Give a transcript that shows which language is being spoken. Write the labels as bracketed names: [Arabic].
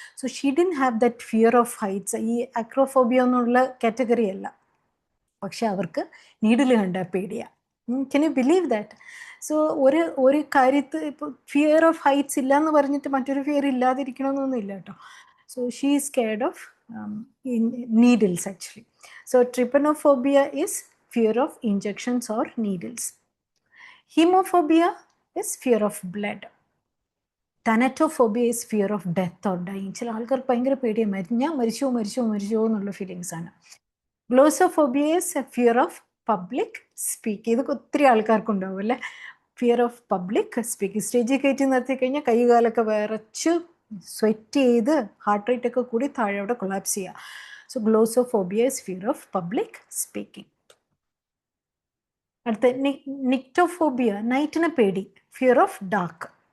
[English] So she didn't have that fear of heights. [Malayalam] ഈ acrophobia എന്നുള്ള category അല്ല, പക്ഷെ അവർക്ക് നീഡിൽ കണ്ട പേടിയാണ്. [English] Can you believe that? [Malayalam] So ഒരു കാര്യത്തിൽ ഇപ്പോൾ ഫിയർ ഓഫ് ഹൈറ്റ്സ് ഇല്ല എന്ന് പറഞ്ഞിട്ട് മറ്റൊരു ഫിയർ ഇല്ലാതിരിക്കണമെന്നൊന്നും ഇല്ല കേട്ടോ. [English] So she is scared of needles actually. So trypanophobia is fear of injections or needles. Hemophobia is fear of blood. Thanatophobia is fear of death or dying. [Malayalam] ചില ആൾക്കാർ ഭയങ്കര പേടിയാണ്, ഞാൻ മരിച്ചോ എന്നുള്ള ഫീലിങ്സ് ആണ്. [English] Glossophobia is a fear of public speaking. [Malayalam] ഇത് ഒത്തിരി ആൾക്കാർക്കുണ്ടാവും അല്ലേ, [English] Fear of public speaking. [Malayalam] സ്റ്റേജിൽ കയറ്റി നിർത്തി കഴിഞ്ഞാൽ കൈകാലൊക്കെ വിറച്ച് സ്വെറ്റ് ചെയ്ത് ഹാർട്ട് റേറ്റ് ഒക്കെ കൂടി താഴെ കൊളാപ്സ് ചെയ്യുക. [English] So glossophobia is fear of public speaking. അടുത്ത nyctophobia, [Malayalam] നൈറ്റിനെ പേടി, [English] Fear of dark.